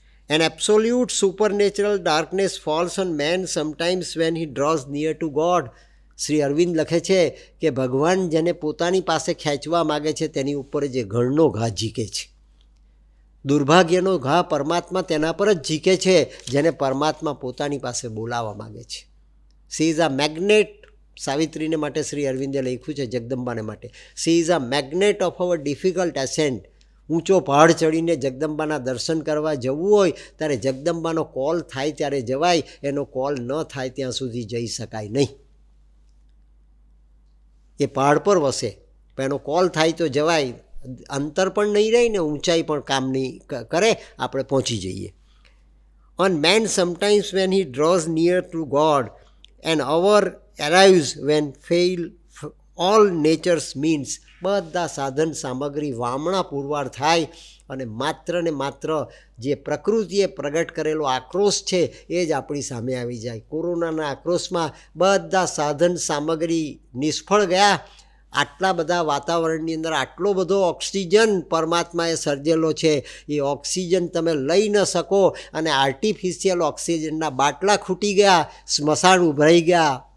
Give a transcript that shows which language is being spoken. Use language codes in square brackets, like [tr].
[en] An absolute supernatural darkness falls on man sometimes when he draws near to God. [gu] Shri Arvind લખે છે કે ભગવાન જેને પોતાની પાસે ખેંચવા માગે છે તેની ઉપર જે ઘણનો ઘા ઝીકે છે. દુર્ભાગ્યનો ઘા પરમાત્મા તેના પર જ ઝીકે છે જેને પરમાત્મા પોતાની પાસે બોલાવવા માગે છે. [en] She is a magnet. [gu] સાવિત્રીને માટે શ્રી અરવિંદે લખ્યું છે, જગદંબાને માટે. [en] She is a magnet of our difficult ascent. [gu] ઊંચો પહાડ ચડીને જગદંબાના દર્શન કરવા જવું હોય ત્યારે જગદંબાનો કોલ થાય ત્યારે જવાય, એનો કોલ ન થાય ત્યાં સુધી જઈ શકાય નહીં. એ પહાડ પર વસે પણ એનો કોલ થાય તો જવાય. અંતર પણ નહીં રહે ને ઊંચાઈ પણ કામ નહીં કરે, આપણે પહોંચી જઈએ. [en] On man sometimes when he draws near to God, an hour arrives when fail all nature's means. [gu] બધા સાધન સામગ્રી વામણા પુરવાર થાય અને માત્ર ને માત્ર જે પ્રકૃતિએ પ્રગટ કરેલો આક્રોશ છે એ જ આપણી સામે આવી જાય. કોરોનાના આક્રોશમાં બધા સાધન સામગ્રી નિષ્ફળ ગયા. આટલા બધા વાતાવરણની અંદર આટલો બધો ઓક્સિજન પરમાત્માએ સર્જેલો છે, એ ઓક્સિજન તમે લઈ ન શકો અને આર્ટિફિશિયલ ઓક્સિજનના બાટલા ખૂટી ગયા, સ્મશાન ઉભરાઈ ગયા.